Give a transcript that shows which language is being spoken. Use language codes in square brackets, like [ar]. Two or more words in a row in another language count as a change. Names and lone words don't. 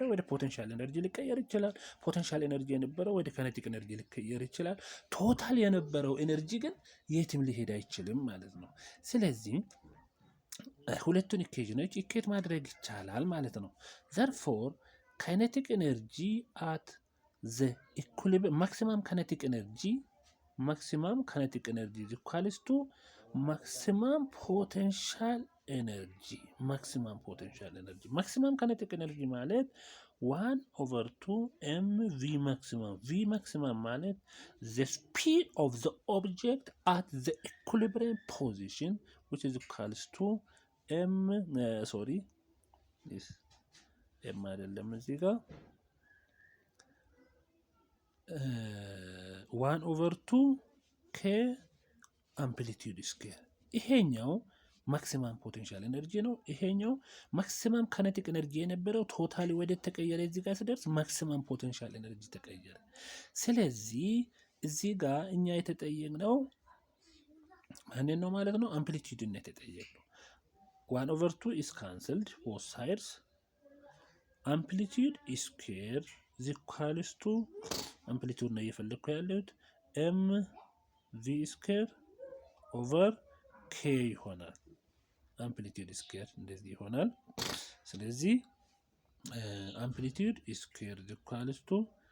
[am] ወደ [en] potential energy [am] ሊቀየር ይችላል። [en] potential energy [am] የነበረው ወደ [en] kinetic energy [am] ሊቀየር ይችላል። ቶታል የነበረው ኤነርጂ ግን የትም ሊሄድ አይችልም ማለት ነው። ስለዚህ ሁለቱን [en] equations equate [am] ማድረግ ይቻላል ማለት ነው። [en] therefore kinetic energy at the equilibrium maximum kinetic energy is equals to maximum potential energy. maximum kinetic energy ማለት 1/2 mv maximum. v maximum ማለት the speed of the object at the equilibrium position which is equals to [am] ኤም አይደለም እዚህ ጋር 1/2 k [en] amplitude square። [am] ይሄኛው [en] maximum potential energy [am] ነው። ይሄኛው [en] maximum kinetic energy [am] የነበረው ቶታሊ ወደ ተቀየረ እዚህ ጋር ሲደርስ [en] maximum potential energy [am] ተቀየረ። ስለዚህ እዚህ ጋር እኛ የተጠየቅነው ማንን ነው ማለት ነው? አምፕሊቲዩድን ነው የተጠየቅነው። [en] 1/2 is cancelled both sides. amplitude square is equals to amplitude [am] ነው እየፈለግኩ ያለሁት [en] M V square over K ይሆናል። amplitude square [am] እንደዚህ ይሆናል። ስለዚህ [en] amplitude square is equals to